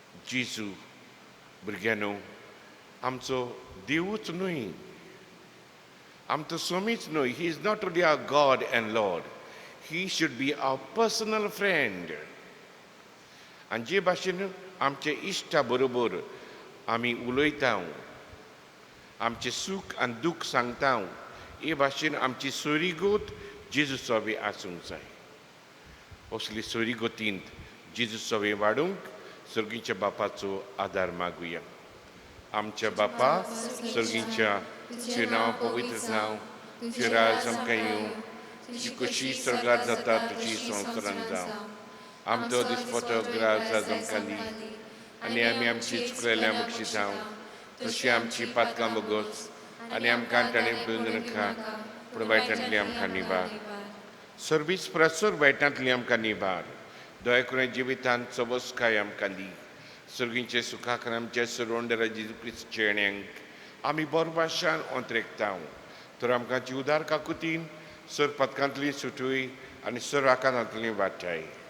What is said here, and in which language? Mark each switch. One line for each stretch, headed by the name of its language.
Konkani: जेजू भुरग्यानो, आमचो देवूच न्हय, आमचो स्वामीच न्हय.
English: He is not only our God and lord, he should be our personal friend.
Konkani: आनी जे भाशेन आमचे इश्टा बरोबर आमी उलयता, आमचे सूख आनी दूख सांगता, हे भाशेन आमची सोयरीगोत जेजू सोबे आसूंक जाय. असली सोयरीगोतींत जेजू सोबे वाडूंक सर्गीच्या बापाचो आदार मागुया. आमच्या बापा सर्गीच्या, तुजें नांव पवित्र जावं, तुजें राज आमकां येवं, तुजी कशी स्वर्गांत जाता तुजी संवसारांत जावं. आमचो दिसपतो ग्रास आज आमकां दी आनी आमी आमची चुकलेल्या बक्षिसांव तशी आमची पातकां बोगोस आनी आमकां ताणें बंदन नाका, पूण वायटांतली आमकां निबार. सर्वीस प्रसर वायटांतली आमकां निबार. दया करून जिवितांत चवस्काय आमकां दी. सर्गीचे सुखाक आमच्या सरोंडरा जेजू क्रिस्त चेण्यांक आमी बरभाशान अंतरेकता. तर आमकां जीवदार काकुतीन सर पथकांतली सुटूय आनी सर आकांतांतली वाटाय.